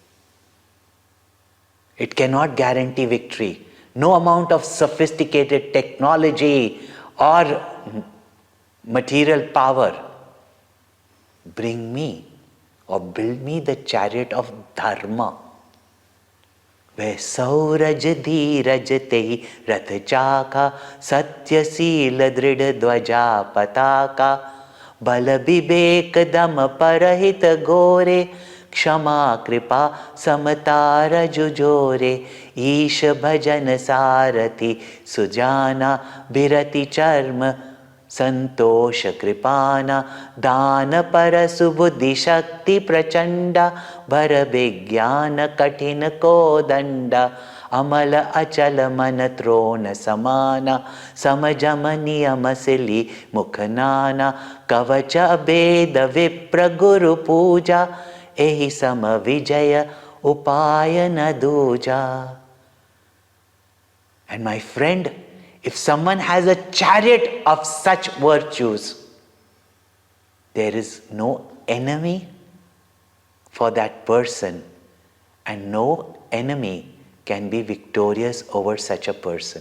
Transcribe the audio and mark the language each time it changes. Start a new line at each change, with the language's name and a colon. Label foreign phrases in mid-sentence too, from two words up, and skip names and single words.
English: It cannot guarantee victory. No amount of sophisticated technology or material power bring me or build me the chariot of dharma, where sauraj
Awadhi: धीरज तेहि रथ चाका सत्य सील दृढ़ ध्वजा पताका बल बिबेक दम परहित घोरे क्षमा कृपा समतार जुजोरे ईश भजन सारथि सुजाना बिरति चर्म संतोष कृपाना दान पर सुबुद्धि शक्ति प्रचंडा भर विज्ञान कठिन को दंडा अमल अचल मन त्रोन समाना समजम नियम सिली मुख नाना कवच भेद विप्र गुरु पूजा एहि सम विजय उपाय न दूजा.
English: And my friend, if someone has a chariot of such virtues, there is no enemy for that person, and no enemy can be victorious over such a person.